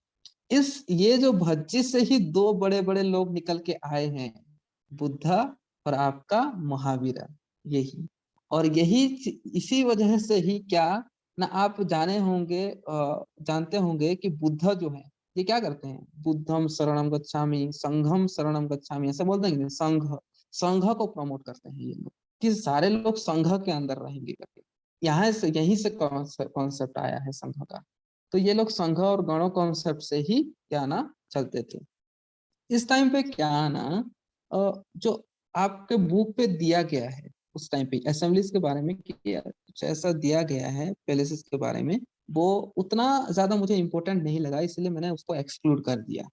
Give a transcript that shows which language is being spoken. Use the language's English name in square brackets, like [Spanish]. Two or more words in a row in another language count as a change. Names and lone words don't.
[Hindi] इस ये जो भज्जी से ही दो बड़े बड़े लोग निकल के आए हैं, बुद्धा और आपका महावीरा, यही। और यही इसी वजह से ही क्या ना, आप जानते होंगे कि बुद्ध जो है ये क्या करते हैं, [Pali] बुद्धम शरणम गच्छामि संघम शरणम गच्छामि, [Hindi] ऐसे बोलते हैं कि संघ, संघ को प्रमोट करते हैं ये लोग, कि सारे लोग संघ के अंदर रहेंगे करके। यहाँ से यहीं से कॉन्सेप्ट आया है संघ का। तो ये लोग संघ और गणों कॉन्सेप्ट से ही क्या ना चलते थे। इस टाइम पे क्या ना, जो आपके बुक पे दिया गया है उस टाइम पे असेंबलीज के बारे में किया कुछ ऐसा दिया गया है, पैलेसेस के बारे में, वो उतना ज्यादा मुझे इंपॉर्टेंट नहीं लगा, इसलिए मैंने उसको एक्सक्लूड कर दिया।